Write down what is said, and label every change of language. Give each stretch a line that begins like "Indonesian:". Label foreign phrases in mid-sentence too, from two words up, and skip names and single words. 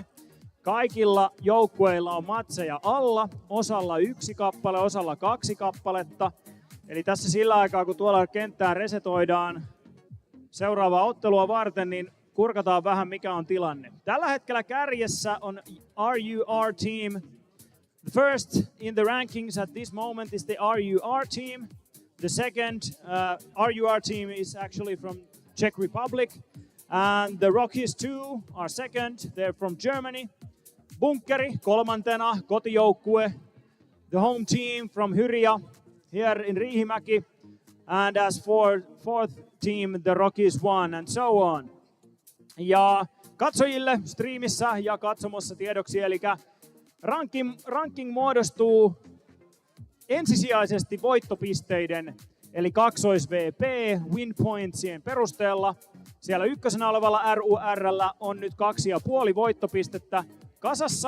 Finnish: Kaikilla joukkueilla on matseja alla. Osalla 1 kappale, osalla 2 kappaletta. Eli tässä sillä aikaa, kun tuolla kenttään resetoidaan seuraavaa ottelua varten, niin kurkataan vähän mikä on tilanne. Tällä hetkellä kärjessä on RUR team.
English: The first in the rankings at this moment is the RUR team. The second RUR team is actually from Czech Republic. And the Rockies 2 are second. They're from Germany.
Finnish: Bunkeri kolmantena, kotijoukkue.
English: The home team from Hyria here in Riihimäki. And as for fourth team, the Rockies 1 and so on.
Finnish: Ja katsojille striimissä ja katsomossa tiedoksi, eli ranking muodostuu ensisijaisesti voittopisteiden, eli kaksois-VP,
English: win pointsien
Finnish: perusteella. Siellä ykkösenä olevalla RUR:llä on nyt 2,5 voittopistettä kasassa.